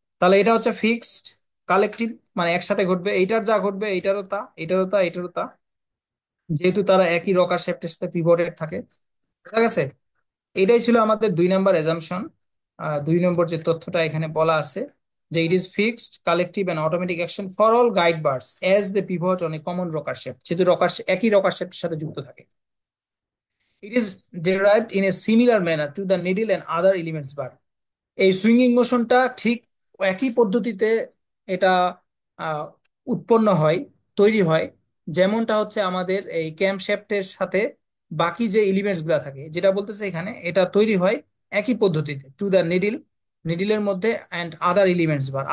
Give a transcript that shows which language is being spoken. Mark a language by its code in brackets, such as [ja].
[bn] তাহলে এটা হচ্ছে ফিক্সড কালেকটিভ, মানে একসাথে ঘটবে, এইটার যা ঘটবে এইটারও তা, এটারও তা, এটারও তা, যেহেতু তারা একই রকার শেফটের সাথে পিভটেড থাকে। বুঝা গেছে? এটাই ছিল আমাদের 2 নম্বর এজাম্পশন। 2 নম্বর যে তথ্যটা এখানে বলা আছে, যে [en] it is fixed collective and automatic action for all guide bars as they pivot on a common rocker shaft, [bn] যেহেতু একই রকার শেফটের সাথে যুক্ত থাকে। [en] It is derived in a similar manner to the needle and other elements bar. [bn] এই swinging মোশনটা ঠিক একই পদ্ধতিতে এটা আহ, উৎপন্ন হয়, তৈরি হয়, যেমনটা হচ্ছে আমাদের এই ক্যামশ্যাফটের সাথে বাকি যে এলিমেন্টস গুলা থাকে, যেটা বলতেছে এখানে, এটা তৈরি হয় একই পদ্ধতিতে টু দ্য নিডিল, নিডিলের মধ্যে, [en] And other elements bar.